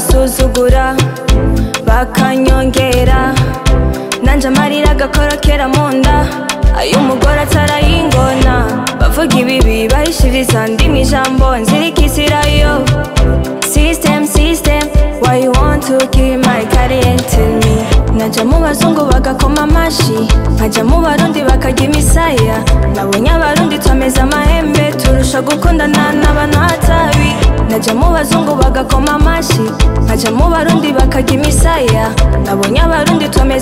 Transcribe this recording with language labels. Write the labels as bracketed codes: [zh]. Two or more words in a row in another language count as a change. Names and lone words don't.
[rn] bakansuzugura bakanyongera nanje amarira agakorokera mu nda ay'umugore atarayingona bavuga ibibi bahishiriza ndimi ijambo nzirikisirayo [en] System, system, why you want to kill my career and tell me [rn] naja mu bazungu bagakoma amashi nkaja mu barundi bakarya imisaya nabonye abarundi twameze amahembe turusha gukundana n'abantu hatabi naja mu bazungu bagakoma amashi nkaja mu barundi bakarya imisaya nabonye abarundi twameze